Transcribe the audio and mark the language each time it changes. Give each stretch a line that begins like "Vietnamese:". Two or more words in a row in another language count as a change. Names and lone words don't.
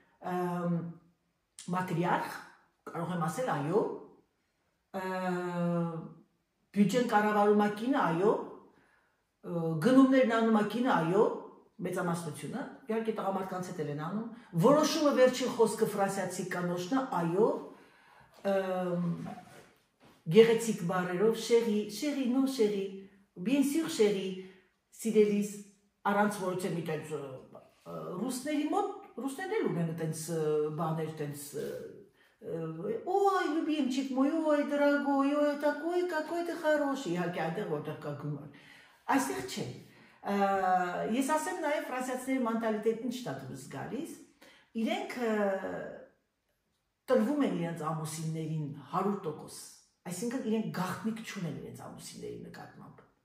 Armenian: Մատրիարխ, կարող եմ ասել, այո, բյուջեն կառավարում է կինը, այո, գնումներն անում է կինը, այո, մեծամասնությունը, իհարկե տղամարդկանց հետ էլ են անում, որոշումը վերջին խոսքը ֆրանսիացի կանոջն է, այո, գեղեցիկ բառերով, շերի, նո շերի,
French: bien sûr
Armenian: շերի, սիրելիս, առանց որոց մի տենց ռուսների մոտ, ռուսներն էլ ունեն տենց բաներ, տենց
Russian: ой, любимчик мой, ой, дорогой, ой, такой, какой ты хороший,
Armenian: իհարկե այնտեղ որտեղ կա գումար։ Այստեղ չէ։ Ես ասեմ նաև ֆրանսիացիների մենտալիտետն ինչն է դուրս գալիս, իրենք տրվում են իրենց ամուսիններին 100%, այսինքն իրենք գաղտնիք չունեն իրենց ամուսինների նկատմամբ։